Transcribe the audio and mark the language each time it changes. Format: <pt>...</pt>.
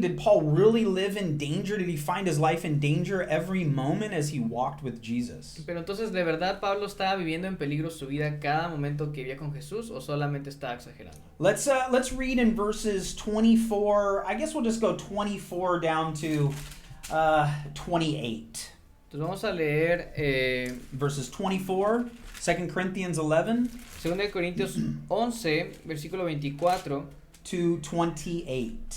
<en>Did Paul really live in danger? Did he find his life in danger every moment as he walked with Jesus?</en> <es>Pero entonces, ¿de verdad Pablo estaba viviendo en peligro su vida cada momento que vivía con Jesús o solamente estaba exagerando?</es> <en>Let's read in verses 24. I guess we'll just go 24 down to 28.</en> <es>Entonces vamos a leer</es> <en>verses 24, 2 Corinthians 11.</en> <es>2 Corintios 11, versículo 24.</es> <en>to 28.</en>